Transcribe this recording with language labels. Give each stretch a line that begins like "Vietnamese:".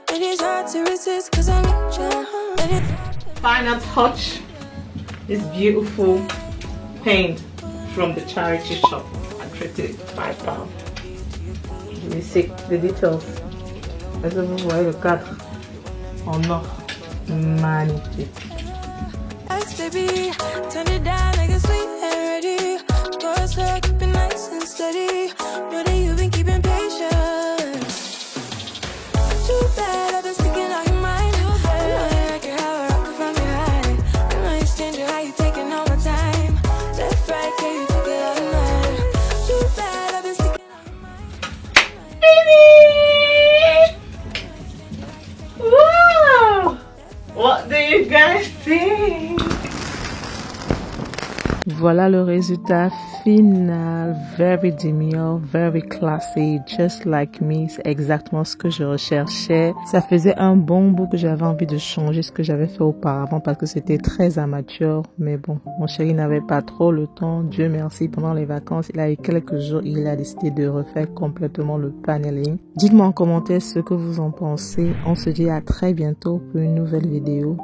English: it's hard to resist, cause I need you. Final touch, this beautiful paint from the charity shop. I treated it £5. You see the details.
French: Est-ce que vous voyez le cadre en or? Magnifique.
English: Baby, turn it down like it's sweet and ready. Go slow, keep it nice and steady. Know that you've been keeping patience. Too bad I've been sticking out your mind. I know you like it how I rock it from behind. I know you stand it, how you taking all my time. Left, right, can you take it all night? Too bad I've been sticking out your mind. Wow! What do you guys think?
French: Voilà le résultat final.
English: Very demure, very classy, just like me.
French: C'est exactement ce que je recherchais. Ça faisait un bon bout que j'avais envie de changer ce que j'avais fait auparavant parce que c'était très amateur. Mais bon, mon chéri n'avait pas trop le temps. Dieu merci, pendant les vacances, il a eu quelques jours, il a décidé de refaire complètement le paneling. Dites-moi en commentaire ce que vous en pensez. On se dit à très bientôt pour une nouvelle vidéo.